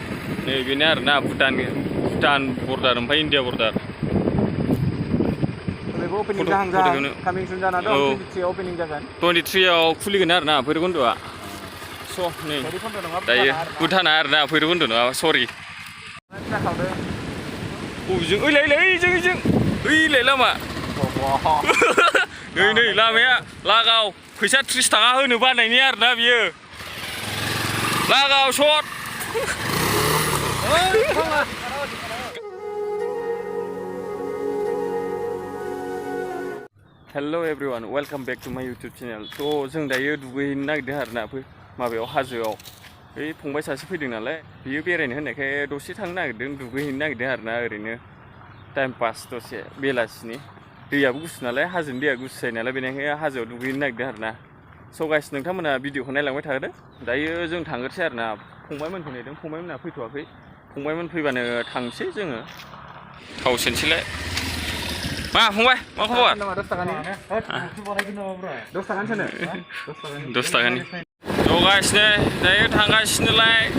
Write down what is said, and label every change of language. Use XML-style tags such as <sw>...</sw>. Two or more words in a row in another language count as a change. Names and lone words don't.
<brx>नै बेनो आरोना भुटान बर्डार ओमफ्राय इन्डिया बर्डार opening जाहां</brx> <en>coming soon</en> <brx>जाना दं 23 opening जागोन 23 आव खुलिगोन आरोना भैरबकुन्द'आ स' नै दायो भुटाना आरोना भैरबकुन्द' नङा सरि बबेजों ओइलाय लामा नै लामाया लागाव फैसा 30 थाखा होनो बानायनि आरोना बियो लागाव शट</brx> <en>hello everyone welcome back to my YouTube channel</en> <brx>तो जों दायो दुगैहैनो नागिरदों आरोना माबायाव हाजोआव बै फंबाय सासे फैदों नालाय बियो बेरायनो होननायखाय दसे थांनो नागिरदों दुगैहैनो नागिरदों आरोना ओरैनो</brx> <en>time pass</en> <brx>दसे बेलासिनि दैयाबो गुसु नालाय हाजोनि दैया गुसु जायो नालाय बेनिखायनो हाजोआव दुगैहैनो नागिरदों आरोना स' गाइस नोंथांमोना भिडिअखौ नायलांबाय थादो दायो जों थांग्रोसै आरोना फंबायमोन फैनायदों फंबायमोना फैथ'वाखै फंबायमोन फैबानो थांसै जोङो थाव सोनोसैलाय मा फंबाय मा खबर 10 थाखानि थ' गाइस नै दायो थांगासिनोलाय</brx>